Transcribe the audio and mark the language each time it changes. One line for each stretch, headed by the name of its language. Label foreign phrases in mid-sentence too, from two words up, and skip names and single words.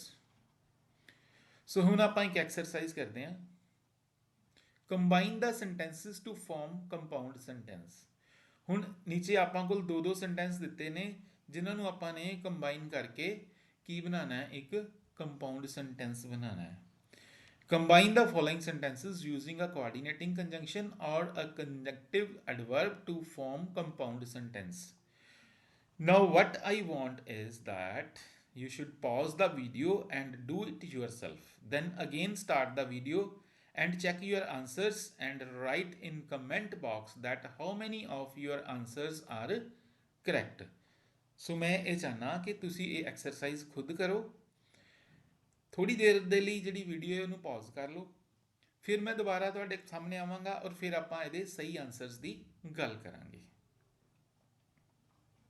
Punjabi: ਸੋ ਹੁਣ ਆਪਾਂ ਇੱਕ ਐਕਸਰਸਾਈਜ਼ ਕਰਦੇ ਹਾਂ।
English: combine the sentences to form compound sentence.
Punjabi: ਹੁਣ ਨੀਚੇ ਆਪਾਂ ਕੋਲ ਦੋ ਸੈਂਟੈਂਸ ਦਿੱਤੇ ਨੇ ਜਿਨ੍ਹਾਂ ਨੂੰ ਆਪਾਂ ਨੇ ਕੰਬਾਈਨ ਕਰਕੇ ਕੀ ਬਣਾਉਣਾ ਹੈ? ਇੱਕ ਕੰਪਾਊਂਡ ਸੈਂਟੈਂਸ ਬਣਾਉਣਾ ਹੈ।
English: Combine the following sentences using a coordinating conjunction or a conjunctive adverb to form compound sentence. Now what I want is that you should pause the video and do it yourself. Then again start the video and check your answers and write in comment box that how many of your answers are correct.
Punjabi: So ਮੈਂ ਇਹ ਚਾਹਨਾ ਕਿ ਤੁਸੀ ਇਹ ਐਕਸਰਸਾਈਜ਼ ਖੁਦ ਕਰੋ। ਥੋੜ੍ਹੀ ਦੇਰ ਦੇ ਲਈ ਜਿਹੜੀ ਵੀਡੀਓ ਹੈ ਉਹਨੂੰ ਪੌਜ਼ ਕਰ ਲਓ। ਫਿਰ ਮੈਂ ਦੁਬਾਰਾ ਤੁਹਾਡੇ ਸਾਹਮਣੇ ਆਵਾਂਗਾ ਔਰ ਫਿਰ ਆਪਾਂ ਇਹਦੇ ਸਹੀ ਆਨਸਰਸ ਦੀ ਗੱਲ ਕਰਾਂਗੇ।